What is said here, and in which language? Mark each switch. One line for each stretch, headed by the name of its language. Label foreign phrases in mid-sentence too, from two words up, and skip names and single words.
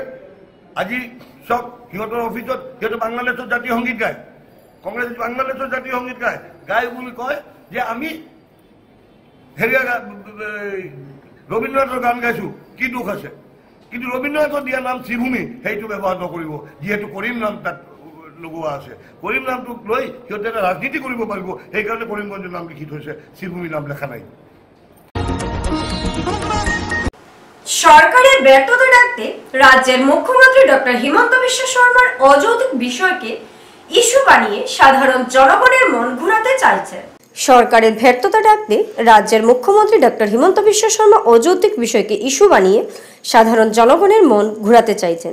Assamese: আজি সব সিহঁতৰ অফিচত সিহঁতে বাংলাদেশৰ জাতীয় সংগীত গায়, কংগ্ৰেছ বাংলাদেশৰ জাতীয় সংগীত গায় বুলি কয় যে আমি হেৰিয়া ৰবীন্দ্ৰনাথৰ গান গাইছোঁ, কি দুখ আছে? কিন্তু ৰবীন্দ্ৰনাথৰ দিয়া নাম শ্ৰীভূমি সেইটো ব্যৱহাৰ নকৰিব, যিহেতু কৰিম নাম তাত লগোৱা আছে। কৰিম নামটোক লৈ সিহঁতে এটা ৰাজনীতি কৰিব পাৰিব, সেইকাৰণে কৰিমগঞ্জৰ নাম লিখি থৈছে, শ্ৰীভূমি নাম লেখা নাই।
Bangla: সরকারের ব্যর্থতা ডাকতে রাজ্যের মুখ্যমন্ত্রী ডক্টর হিমন্ত বিশ্ব শর্মার অযৌক্তিক বিষয়কে ইস্যু বানিয়ে সাধারণ জনগণের মন ঘুরাতে চাইছে। সরকারের ব্যর্থতা ডাকতে রাজ্যের মুখ্যমন্ত্রী ডক্টর হিমন্ত বিশ্ব শর্মা অযৌক্তিক বিষয়কে ইস্যু বানিয়ে সাধারণ জনগণের মন ঘুরাতে চাইছেন।